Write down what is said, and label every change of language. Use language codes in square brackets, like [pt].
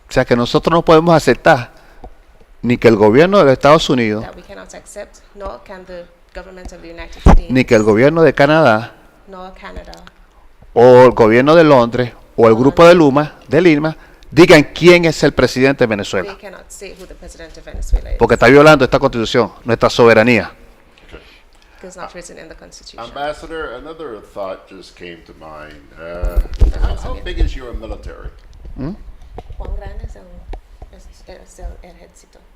[es] O sea que nosotros no podemos aceptar ni que el gobierno de los Estados Unidos, [en] that we cannot accept, nor can the government of the United States, [es] ni que el gobierno de Canadá, [en] nor Canada, [es] o el gobierno de Londres, o el grupo de Lima, digan quién es el presidente de Venezuela. [en] they cannot say who the president of Venezuela is. [es] Porque está violando esta Constitución, nuestra soberanía. [en] Because it's not written in the Constitution. Ambassador, another thought just came to mind. How big is your military? [es] ¿Cuán grande es el ejército